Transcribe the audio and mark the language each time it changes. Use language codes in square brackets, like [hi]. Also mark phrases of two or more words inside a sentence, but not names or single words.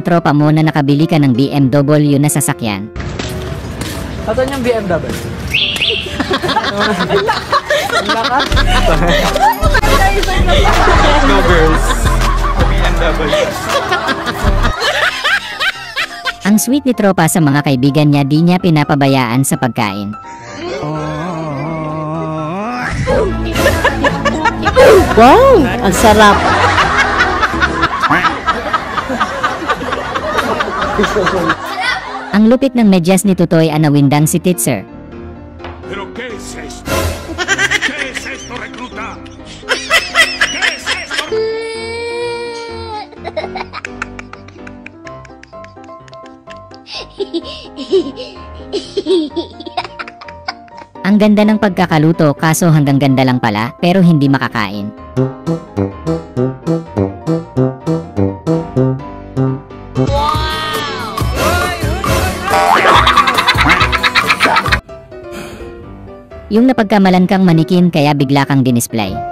[tl] tropa mo na nakabili ka ng BMW na sasakyan. Saan yung BMW? Ang lakas. [en] Let's go, girls. BMW. [tl] Ang sweet ni tropa sa mga kaibigan niya, di niya pinapabayaan sa pagkain. Wow! Ang sarap! Ang lupit ng medyas ni Tutoy, anawindang si Titser. [es] ¿Pero qué es esto? ¿Qué es esto, recluta? ¿Qué es esto? [tl] Ang ganda ng pagkakaluto, kaso hanggang ganda lang pala, pero hindi makakain. Yung napagkamalan kang manikin kaya bigla kang dinisplay.